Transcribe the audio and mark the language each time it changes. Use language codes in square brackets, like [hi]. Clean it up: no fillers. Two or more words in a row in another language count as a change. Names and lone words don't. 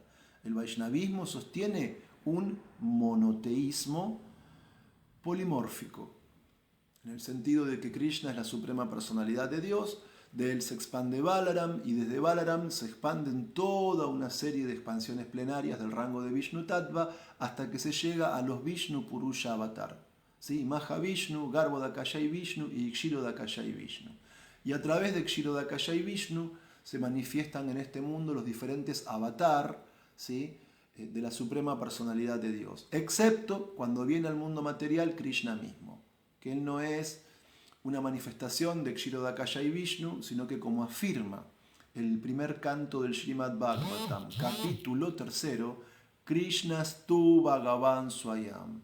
[es] El Vaishnavismo sostiene un monoteísmo polimórfico, en el sentido de que Krishna es la suprema personalidad de Dios, de él se expande Balaram y desde Balaram se expanden toda una serie de expansiones plenarias del rango de [sa] Vishnu Tattva [es] hasta que se llega a los Vishnu Purusha Avatar. ¿Sí? Mahavishnu, Garbhodakashayi Vishnu y Kshirodakashayi Vishnu. Y a través de Kshirodakashayi Vishnu se manifiestan en este mundo los diferentes avatar, ¿sí?, de la suprema personalidad de Dios, excepto cuando viene al mundo material Krishna mismo, que él no es una manifestación de Kshirodakashayi Vishnu, sino que, como afirma el primer canto del Srimad Bhagavatam, capítulo 3, [sa] Krishnastu Bhagavan Swayam.